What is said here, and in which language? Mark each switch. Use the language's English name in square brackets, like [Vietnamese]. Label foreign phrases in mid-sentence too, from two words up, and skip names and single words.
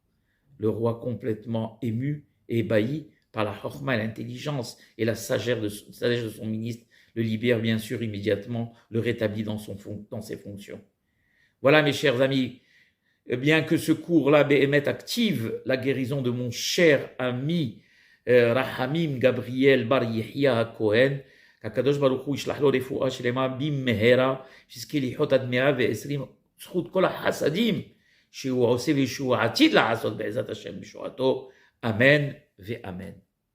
[French] Le roi, complètement ému et ébahi par la chorma, l'intelligence et la sagesse de son ministre, le libère bien sûr immédiatement, le rétablit dans ses fonctions. Voilà mes chers amis, bien que ce cours-là, Béhémet, active la guérison de mon cher ami Rahamim Gabriel Bar Yehia Cohen, qu' [Hebrew] הקדוש ברוך הוא ישלח לו רפואה שלמה במהרה, שיזכה לחיות עד 120 זכות כל החסדים שהוא עושה ושהוא עתיד לעשות בעזרת השם בשועתו, אמן ואמן.